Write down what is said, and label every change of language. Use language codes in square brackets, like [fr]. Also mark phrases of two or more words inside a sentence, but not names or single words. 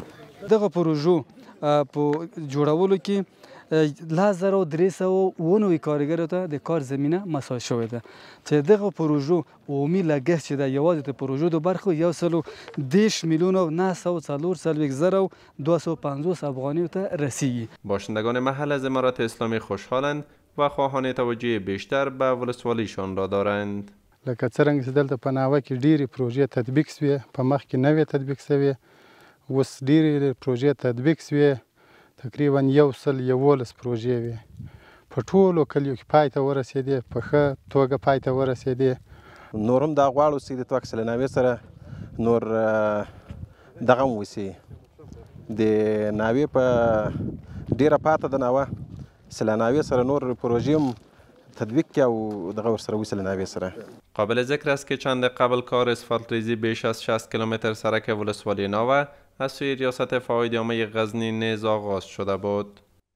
[ps] دغه پروژو په جوړولو کې 1390 کارګرو ته د کار زمینه مساعد شوې ده چې دغه پروژو عمومي لګښت چې د یوازې د پروژو د برخو 110 میلیون و 944,250 افغانیو ته رسیږي. [fa] باشندگان محل از امارت اسلامی خوشحالند و خواهان توجه بیشتر به ولسوالیشان را دارند. [ps] لکه څرنګه چې دلته په ناوه کې ډېرې پروژې تطبیق شوې، په مخ کې نوې تطبیق شوې، اوس ډېرې پروژې تطبیق شوې، تقریبا 111 پروژې وې په ټولو کلیو کې پای ته ورسېدې، په ښه توګه پای ته ورسېدې. نور هم دا غواړو چې د توکس له ناوې سره نور دغه هم وشي، د ناوې په ډېره پاته د ناوه له ناوې سره نور پروژې هم تطبیق کړي او دغه ورسره وشي له ناوې سره. [fa] قابل ذکر است که چند قبل کار اسفالت ریزی بیش از 60 کیلومتر سرک ولسوالی ناوه از سوی ریاست فعالیت عامه غزنی نیز آغاز شده بود.